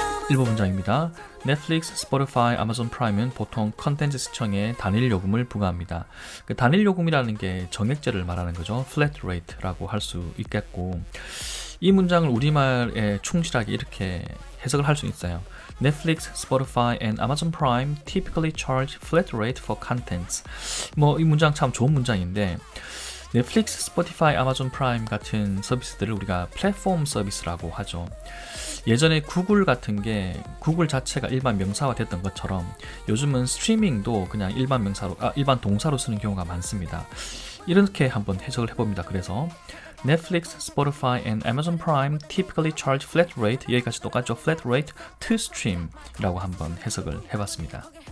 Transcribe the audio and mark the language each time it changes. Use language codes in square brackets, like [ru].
[ko] 1번 문장입니다. 넷플릭스, 스포티파이, 아마존 프라임은 보통 컨텐츠 시청에 단일 요금을 부과합니다. 그 단일 요금이라는 게 정액제를 말하는 거죠. flat rate라고 할 수 있겠고, 이 문장을 우리말에 충실하게 이렇게 해석을 할 수 있어요. [en] Netflix, Spotify, and Amazon Prime typically charge flat rate for contents. [ko] 이 문장 참 좋은 문장인데, 넷플릭스, 스포티파이, 아마존 프라임 같은 서비스들을 우리가 플랫폼 서비스라고 하죠. 예전에 구글 같은 게 구글 자체가 일반 명사화 됐던 것처럼 요즘은 스트리밍도 그냥 일반 동사로 쓰는 경우가 많습니다. 이렇게 한번 해석을 해봅니다. 그래서 [en] Netflix, Spotify, and Amazon Prime typically charge flat rate, [ko] 여기까지 똑같죠. [en] flat rate to stream [ko] 이라고 한번 해석을 해봤습니다.